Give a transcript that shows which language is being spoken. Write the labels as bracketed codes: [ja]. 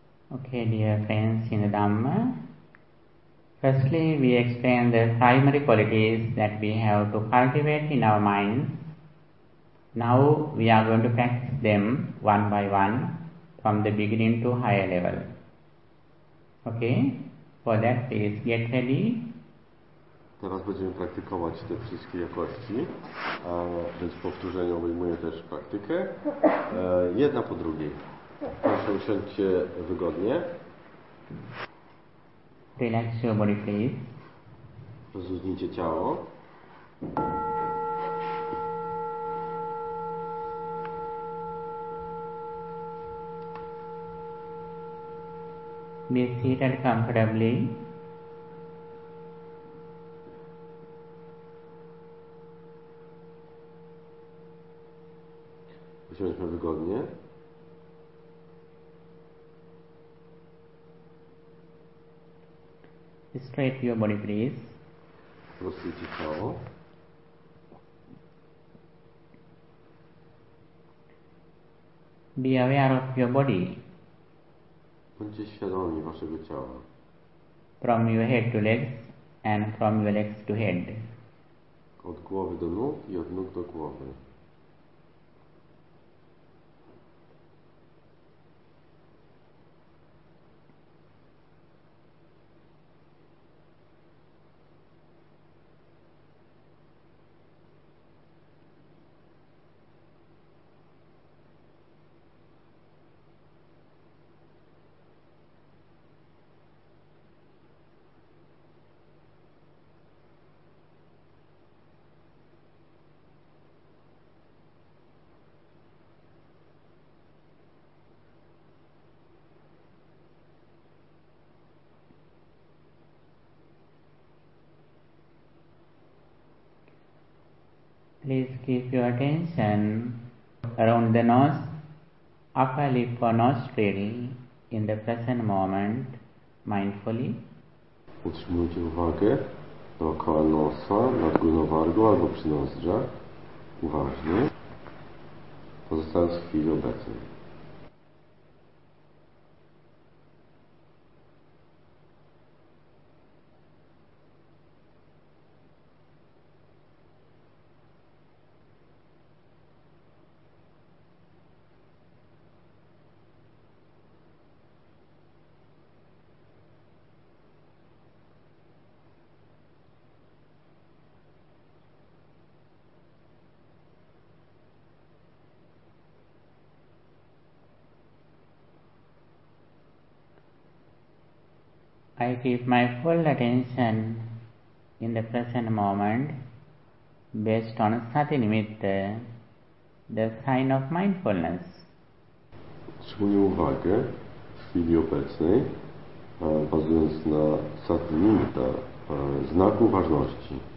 [en] Okay, dear friends in the Dhamma, firstly we explain the primary qualities that we have to cultivate in our minds. Now we are going to practice them one by one from the beginning to higher level. Okay, for that please get ready. [pl] Teraz będziemy praktykować te wszystkie jakości, więc powtórzenie obejmuje też praktykę, jedna po drugiej. Proszę usiąść się wygodnie. [en] Relax your body, please. [pl] Rozluźnijcie ciało. [en] Be seated comfortably. [pl] Usiądźmy wygodnie. [en] Straight your body, please. [pl] Rozluźnijcie ciało. [en] Be aware of your body. [pl] Bądźcie świadomi waszego ciała. [en] From your head to legs and from your legs to head. [pl] Od głowy do nóg i od nóg do głowy. [en] Please keep your attention around the nose, upper lip or nostril in the present moment, mindfully. [pl] Utrzymujcie uwagę dookoła nosa, nad górnowargą albo przy nozdrzach, uważnie, pozostając w chwili obecnej. [en] I keep my full attention in the present moment based on sati nimitta, the sign of mindfulness. [pl] Trzymuję uwagę w chwili obecnej, bazując na sati nimitta, znaku uważności.